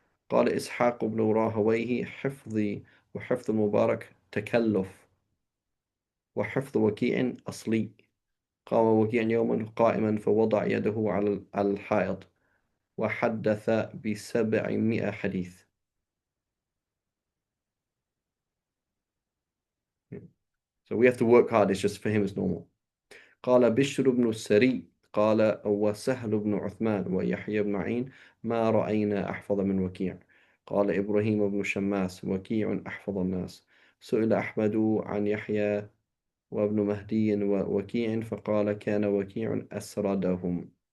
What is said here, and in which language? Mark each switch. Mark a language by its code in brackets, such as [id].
[ar] قال إسحاق بن راهويه حفظي وحفظ المبارك تكلف وحفظ وكيع أصلي. قام وكيع يوما قائما فوضع يده على الحائط وحدث ب700 حديث. [en] So we have to work hard. It's just for him it's normal. [ar] قال بشر بن السري قال وسهل بن عثمان ويحيى بن معين ما رأينا أحفظ من وكيع. قال إبراهيم بن شماس وكيع أحفظ الناس. سئل أحمد عن يحيى وابن مهدي ووكيع فقال كان وكيع أسردهم.